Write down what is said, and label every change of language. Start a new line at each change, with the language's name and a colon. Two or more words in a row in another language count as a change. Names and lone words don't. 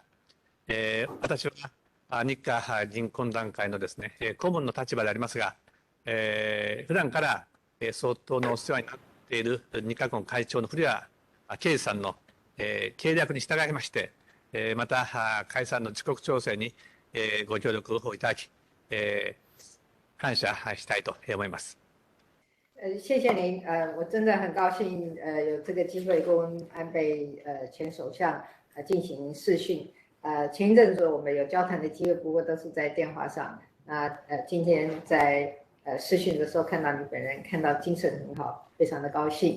Japanese: 私は日華議員懇談会のですね、顧問の立場でありますが、普段から総統のお世話になっている日華懇会長の古谷圭司さんの計略に従いまして、また解散の自国調整にご協力をいただき、感謝したいと思います。
Chinese: 谢谢您，我真的很高兴，有这个机会跟安倍前首相进行视讯。前一阵子我们有交谈的机会，不过都是在电话上。那今天在视讯的时候看到你本人，看到精神很好，非常的高兴。